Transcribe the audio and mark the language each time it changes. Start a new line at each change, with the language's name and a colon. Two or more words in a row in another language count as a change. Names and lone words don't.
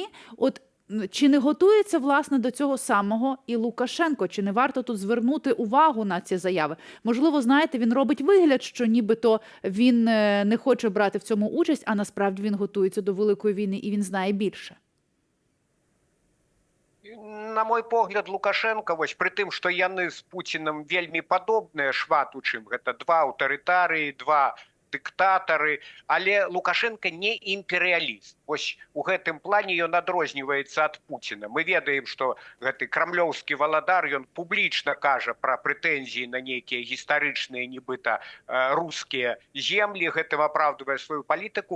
Ukrainian: От чи не готується, власне, до цього самого і Лукашенко? Чи не варто тут звернути увагу на ці заяви? Можливо, знаєте, він робить вигляд, що нібито він не хоче брати в цьому участь, а насправді він готується до великої війни і він знає більше.
Belarusian: На мой погляд, Лукашенко, вось пры тым, што яны з Пуцінам вельмі падобныя шмат у чым, гэта два аўтарытарыі, два дыктатары, але Лукашенко не імперыяліст. Вось у гэтым плане ён адрозніваецца ад Пуціна. Мы ведаем, што гэты крамлёўскі валадар, ён публічна кажа пра прэтэнзіі на нейкія гістарычныя, нібыта рускія землі, гэтым апраўдвае сваю палітыку.